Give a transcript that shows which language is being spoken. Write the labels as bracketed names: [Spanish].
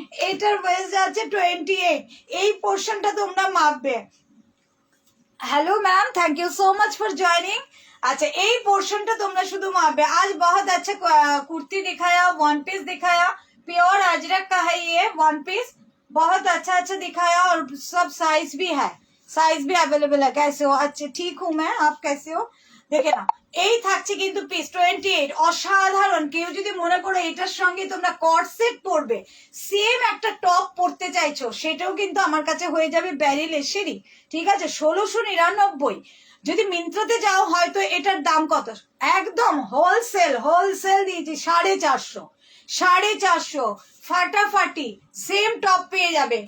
[Bangla] এটার ওয়েস্ট আছে 28, এই পোর্শনটা তোমরা মাপবে। [English] Hello ma'am, thank you so much for joining. [Bangla] अच्छा, এই পোর্শনটা তোমরা শুধু মাপবে। [Hindi] आज बहुत अच्छा कुर्ती दिखाया, वन पीस दिखाया, प्योर अजरक का है ये वन पीस, बहुत अच्छा अच्छा दिखाया, और सब साइज भी है, साइज भी अवेलेबल है। कैसे हो? अच्छा ठीक हूँ मैं, आप कैसे हो? [Bangla] দেখে না, এই থাকছে কিন্তু পিস 28। অসাধারণ। কেউ যদি মনে করো এটার সঙ্গে তোমরা কর্সেট পরবে, সেম একটা টপ পরতে চাইছো, সেটাও কিন্তু আমার কাছে হয়ে যাবে ব্যারিলেসেরই, ঠিক আছে? 1699। যদি মিন্ত্রাতে যাও হয়তো এটার দাম কত, একদম হোলসেল, হোলসেল দিয়েছি 450, 450 ফাটাফাটি সেম টপ পেয়ে যাবে।